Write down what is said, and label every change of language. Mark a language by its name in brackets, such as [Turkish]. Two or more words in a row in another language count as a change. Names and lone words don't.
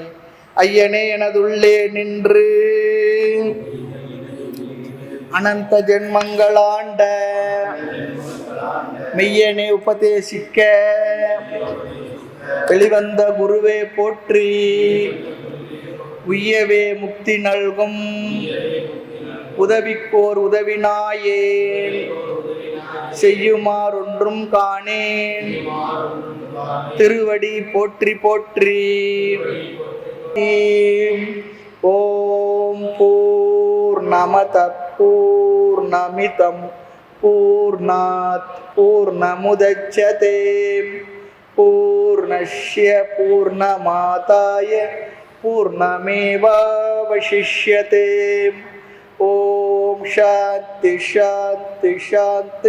[Tamil] ஐயனே எனதுள்ளே நின்று அனந்த ஜென்மங்களாண்ட மெய்யனே உபதேசிக்க வெளிவந்த குருவே போற்றி, உய்யவே முக்தி நல்கும் உதவிக்கோர் உதவினாயேன், செய்யுமாறொன்றும் காணேன் திருவடி போற்றி போற்றி. [Sanskrit] ॐ पूर्णमदः पूर्णमिदं पूर्णात् पूर्णमुदच्यते पूर्णस्य पूर्णमादाय पूर्णमेवावशिष्यते. ॐ शान्तिः शान्तिः शान्तिः.